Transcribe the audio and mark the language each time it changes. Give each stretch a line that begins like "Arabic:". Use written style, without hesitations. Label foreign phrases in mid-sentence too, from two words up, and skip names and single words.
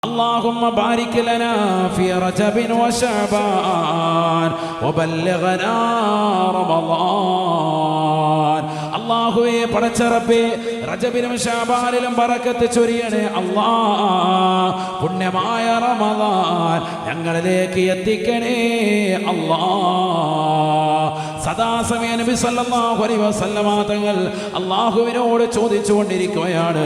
Arabic: اللهم بارك لنا في رجب وشعبان وبلغنا رمضان.
Malayalam: അല്ലാഹുവേ പടച്ച റബ്ബേ, റജബിലും ശഅബാനിലും ബറക്കത്ത് ചൊരിയണേ അല്ലാഹ്. പുണ്യമായ റമളാൻ ഞങ്ങളിലേക്ക് എത്തിക്കണേ അല്ലാഹ്. സദാസമയം നബി
Arabic: صلى الله عليه وسلم
Malayalam: തങ്ങൾ അല്ലാഹുവിനോട് ചോദിച്ചുകൊണ്ടിരിക്കുകയാണ്.